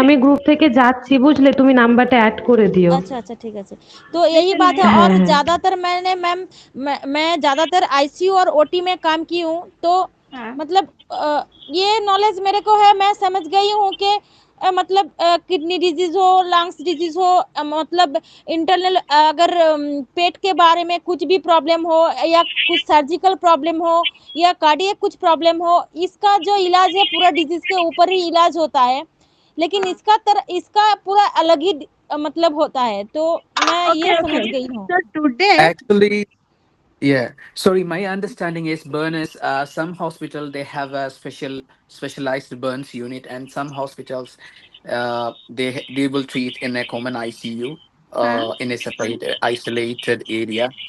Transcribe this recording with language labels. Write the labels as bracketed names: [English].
[Bangla] আমি গ্রুপ থেকে যাচ্ছি বুঝলে, তুমি নাম্বারটা অ্যাড করে দিও। [Hindi] अच्छा अच्छा ठीक है। तो यही बात है। হ্যাঁ और হ্যাঁ ज्यादातर मैंने मैम मैं ज्यादातर आईसीयू और ओटी में काम की हूँ। तो मतलब ये नॉलेज मेरे को है, मैं समझ गई हूँ कि मतलब किडनी डिजीज हो, लंग्स डिजीज हो, मतलब इंटरनल अगर पेट के बारे में कुछ भी प्रॉब्लम हो या कुछ सर्जिकल प्रॉब्लम हो या कार्डियक कुछ प्रॉब्लम हो, इसका जो इलाज है पूरा डिजीज के ऊपर ही इलाज होता है। लेकिन इसका पूरा अलग ही मतलब होता है। तो मैं ये समझ गई हूँ। [English] so today Actually, yeah. Sorry, my understanding is burners. Some hospital they have a specialized burns unit, and some hospitals, they will treat in a common ICU, in a separate isolated area.